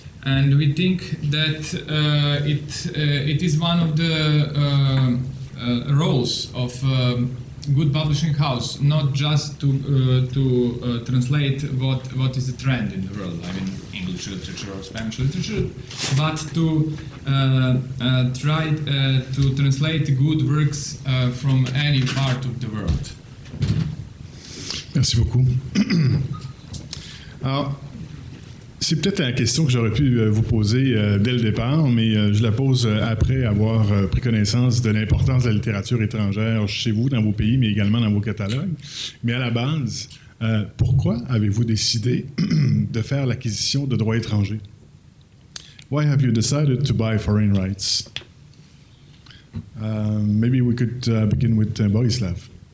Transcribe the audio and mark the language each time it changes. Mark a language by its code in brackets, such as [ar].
[en] And we think that it is one of the roles of good publishing house, not just to translate what is the trend in the world, I mean English literature or Spanish literature, but to try to translate good works from any part of the world. [fr] Merci beaucoup. Alors, c'est peut-être la question que j'aurais pu vous poser dès le départ, mais je la pose après avoir pris connaissance de l'importance de la littérature étrangère chez vous, dans vos pays, mais également dans vos catalogues. Mais à la base, pourquoi avez-vous décidé de faire l'acquisition de droits étrangers? [en] Why have you decided to buy foreign rights? Maybe we could begin with Borislav.